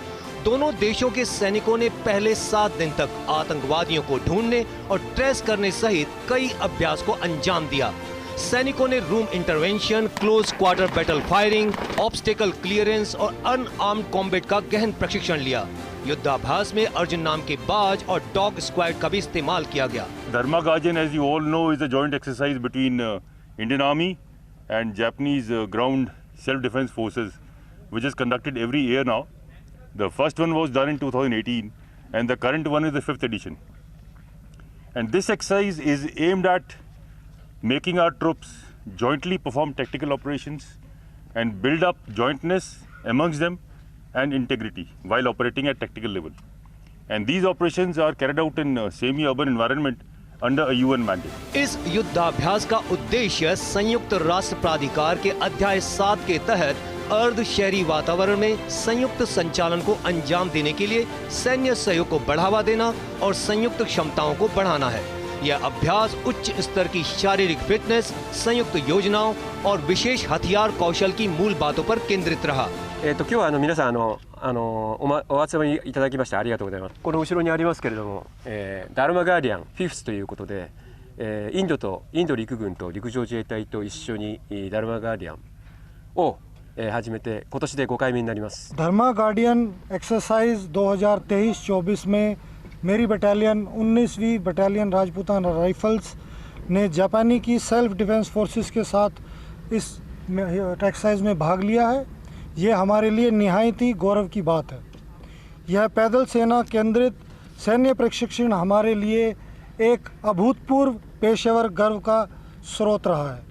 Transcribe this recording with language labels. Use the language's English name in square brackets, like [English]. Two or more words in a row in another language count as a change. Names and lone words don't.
[Hindi] दोनों देशों के सैनिकों ने पहले 7 दिन तक आतंकवादियों को ढूंढने और ट्रेस करने सहित कई अभ्यास को अंजाम दिया। सैनिकों ने [English] room intervention, close quarter battle firing, obstacle clearance [Hindi] और [English] unarmed combat [Hindi] का गहन प्रशिक्षण लिया। युद्धाभ्यास में अर्जुन नाम के बाज और [English] dog squad [Hindi] का भी इस्तेमाल किया गया। [English] Dharma Guardian, as you all know, is a joint exercise between Indian Army and Japanese ground self-defense forces, which is conducted every year now. The first one was done in 2018, and the current one is the 5th edition. And this exercise is aimed at making our troops jointly perform tactical operations and build up jointness amongst them and integrity while operating at tactical level. And these operations are carried out in semi-urban environment under a UN mandate. [Hindi] इस युद्धाभ्यास का उद्देश्य संयुक्त राष्ट्र प्राधिकार के अध्याय 7 के तहत अर्ध शहरी वातावरण में संयुक्त संचालन को अंजाम देने के लिए सैन्य सहयोग को बढ़ावा देना और संयुक्त क्षमताओं को बढ़ाना है। यह अभ्यास उच्च स्तर की शारीरिक फिटनेस, संयुक्त योजनाओं और विशेष हथियार कौशल की मूल बातों पर केंद्रित रहा। [Japanese] 今日は皆さんお集まりいただきましてありがとうございます。この後ろにありますけれども、ダルマガーディアン5thということで、インド陸軍と陸上自衛隊と一緒にダルマガーディアンを始めて今年で5回目になります。 [Hindi] धर्मा गार्डियन एक्सरसाइज 2023-24 में मेरी बटालियन 19वीं बटालियन राजपूताना राइफल्स ने जापानी की [English] self defense forces [Hindi] के साथ इस एक्सरसाइज में भाग लिया है। ये हमारे लिए निहायत ही गौरव की बात है। यह पैदल सेना केंद्रित सैन्य प्रशिक्षण हमारे लिए एक अभूतपूर्व पेशेवर गर्व का स्रोत रहा है।